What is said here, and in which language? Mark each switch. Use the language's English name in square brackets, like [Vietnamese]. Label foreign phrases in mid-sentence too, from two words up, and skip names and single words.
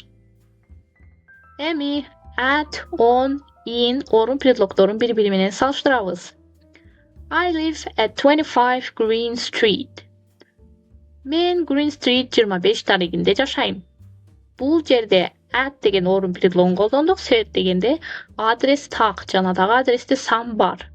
[Kyrgyz] Эми [English] at, on, in [Kyrgyz] орун предлогдорун бири-бири менен салыштырабыз. [English] I live at 25 Green Street. [Kyrgyz] Мен Green Street 25 дарегинде жашайм. Бул жерде at деген орун предлогун колдондук, себеп дегенде адрес так жана дагы адресте сан бар.